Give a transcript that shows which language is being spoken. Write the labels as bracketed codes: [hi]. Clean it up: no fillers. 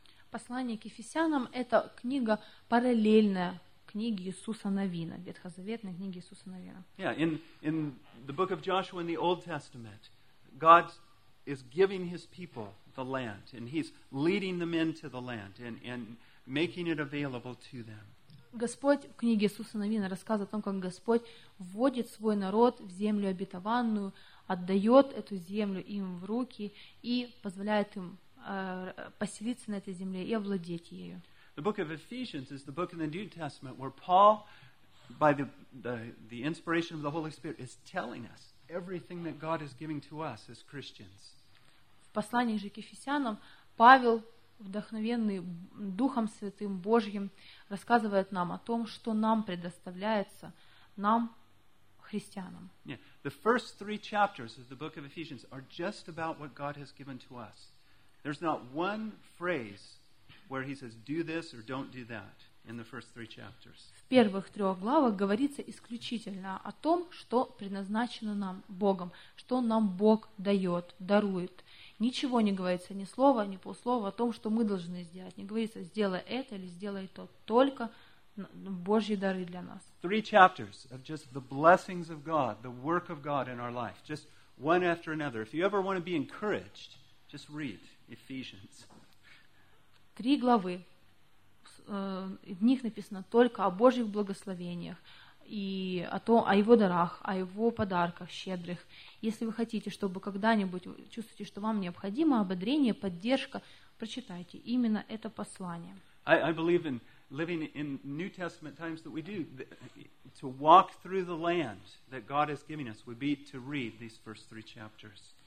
[ru] Послание к Ефесянам – это книга параллельная книге Иисуса Навина, ветхозаветной книге Иисуса Навина. [en] Yeah, in the book of Joshua in the Old Testament, God is giving his people the land, and he's leading them into the land and making it available to them. [ru] Господь в книге Иисуса Навина рассказывает о том, как Господь вводит свой народ в землю обетованную, отдает эту землю им в руки и позволяет им поселиться на этой земле и овладеть ею. [en] The book of Ephesians is the book in the New Testament where Paul, by the inspiration of the Holy Spirit, is telling us everything that God is giving to us as Christians. [ru] В послании же к Ефесянам Павел, вдохновенный Духом Святым Божьим, рассказывает нам о том, что нам предоставляется, нам, христианам. [en] Yeah. The first three chapters of the book of Ephesians are just about what God has given to us. There's not one phrase where he says, do this or don't do that in the first three chapters. [ru] В первых трех главах говорится исключительно о том, что предназначено нам Богом, что нам Бог дает, дарует. Ничего не говорится, ни слова, ни полслова о том, что мы должны сделать. Не говорится, сделай это или сделай то. Только Божьи дары для нас. [en] Three chapters of just the blessings of God, the work of God in our life. Just one after another. If you ever want to be encouraged, just read Ephesians. [ru] Три главы. В них написано только о Божьих благословениях и о том, о его дарах, о его подарках щедрых. Если вы хотите, чтобы когда-нибудь чувствуете, что вам необходимо ободрение, поддержка, прочитайте именно это послание. [en] I believe in living in New Testament times that we do to walk through the land that God has given us would be to read these first three chapters.